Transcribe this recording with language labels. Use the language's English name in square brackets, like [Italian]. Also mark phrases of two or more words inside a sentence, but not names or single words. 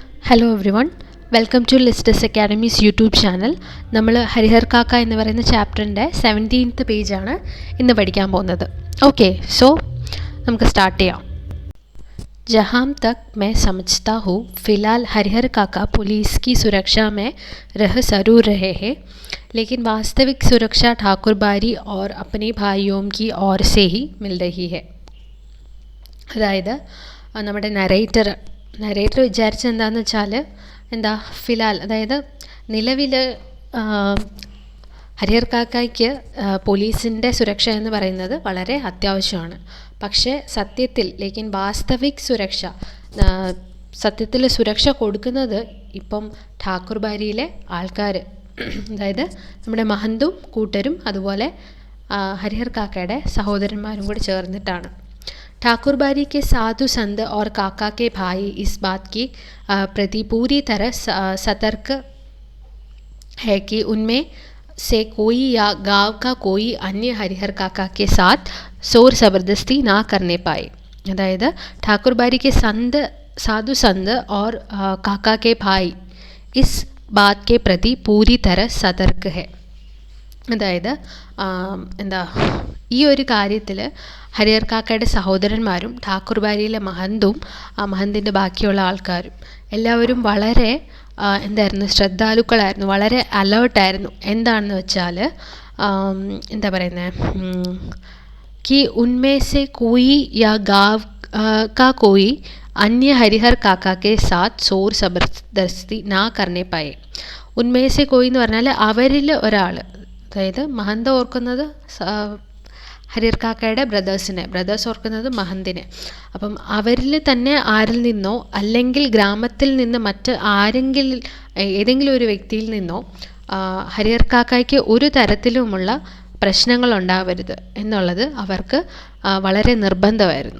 [English] Hello everyone, welcome to Listus Academy's YouTube channel. [Malayalam] നമ്മൾ ഹരിഹർ കാക്ക എന്ന് പറയുന്ന ചാപ്റ്ററിൻ്റെ 17th പേജാണ് ഇന്ന് പഠിക്കാൻ പോകുന്നത്. [English] okay, so [Malayalam] നമുക്ക് സ്റ്റാർട്ട് ചെയ്യാം. [Hindi] जहाँ तक मैं समझता हूँ, फ़िलहाल हरिहर काका पुलिस की सुरक्षा में रह ज़रूर रहे हैं, लेकिन वास्तविक सुरक्षा ठाकुर बारी और अपने भाइयों की ओर से ही मिल रही है. [Malayalam] അതായത് നമ്മുടെ നരേറ്റർ വിചാരിച്ചത് എന്താണെന്ന് വെച്ചാൽ ഫിലാൽ, അതായത് നിലവിൽ ഹരിഹർ കാക്കയ്ക്ക് പോലീസിൻ്റെ സുരക്ഷ എന്ന് പറയുന്നത് വളരെ അത്യാവശ്യമാണ്. പക്ഷേ സത്യത്തിൽ [Hindi] वास्तविक सुरक्षा, [Malayalam] സത്യത്തിൽ സുരക്ഷ കൊടുക്കുന്നത് ഇപ്പം ഠാക്കുർ ബാരിയിലെ ആൾക്കാർ, അതായത് നമ്മുടെ മഹന്തും കൂട്ടരും അതുപോലെ ഹരിഹർ കാക്കയുടെ സഹോദരന്മാരും കൂടി ചേർന്നിട്ടാണ്. [Hindi] ठाकुर बारी के साधु संत और काका के भाई इस बात की प्रति पूरी तरह सतर्क है कि उनमें से कोई या गांव का कोई अन्य हरिहर काका के साथ शोर ज़बरदस्ती ना करने पाए. अदायद ठाकुर बारी के साधु संत और काका के भाई इस बात के प्रति पूरी तरह सतर्क है. [Malayalam] അതായത് ഈ ഒരു കാര്യത്തിൽ ഹരിഹർ കാക്കയുടെ സഹോദരന്മാരും ഠാക്കുർ ബാരിയിലെ മഹന്തും മഹന്തിൻ്റെ ബാക്കിയുള്ള ആൾക്കാരും എല്ലാവരും വളരെ ശ്രദ്ധാലുക്കളായിരുന്നു, വളരെ അലേർട്ടായിരുന്നു. എന്താണെന്ന് വെച്ചാൽ [Hindi] कि उनमें से कोई या गाँव का कोई अन्य हरिहर काका के साथ शोर ज़बरदस्ती ना करने पाए. उनमें से कोई [Malayalam] എന്ന് പറഞ്ഞാൽ അവരിൽ ഒരാൾ, അതായത് മഹന്ത ഓർക്കുന്നത് ഹരിഹർ കാക്കയുടെ ബ്രദേഴ്സ് ഓർക്കുന്നത് മഹന്തിനെ. അപ്പം അവരിൽ തന്നെ ആരിൽ നിന്നോ അല്ലെങ്കിൽ ഗ്രാമത്തിൽ നിന്ന് മറ്റ് ഏതെങ്കിലും ഒരു വ്യക്തിയിൽ നിന്നോ ഹരിഹർ കാക്കയ്ക്ക് ഒരു തരത്തിലുമുള്ള പ്രശ്നങ്ങൾ ഉണ്ടാവരുത് എന്നുള്ളത് അവർക്ക് വളരെ നിർബന്ധമായിരുന്നു.